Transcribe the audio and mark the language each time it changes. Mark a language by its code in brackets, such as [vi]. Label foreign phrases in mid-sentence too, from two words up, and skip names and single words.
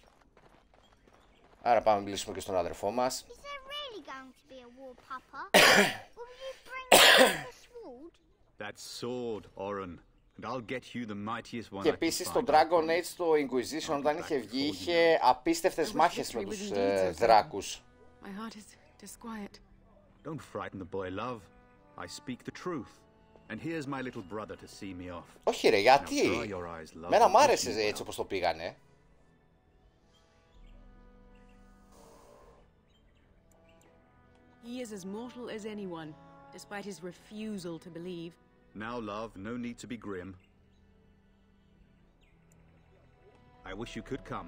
[el] Άρα πάμε να μιλήσουμε και στον αδερφό μας. Και επίσης στο Dragon Age, το Inquisition, όταν είχε βγει, είχε απίστευτες μάχες με τους δράκους. [en] Don't frighten the boy, love. I speak the truth. And here's my little brother to see me off. [el] Όχι ρε, γιατί? Μένα μ' άρεσε έτσι όπως το πήγανε. [en] He is as mortal as anyone, despite his refusal to believe. Now, love, no need to be grim. I wish you could come.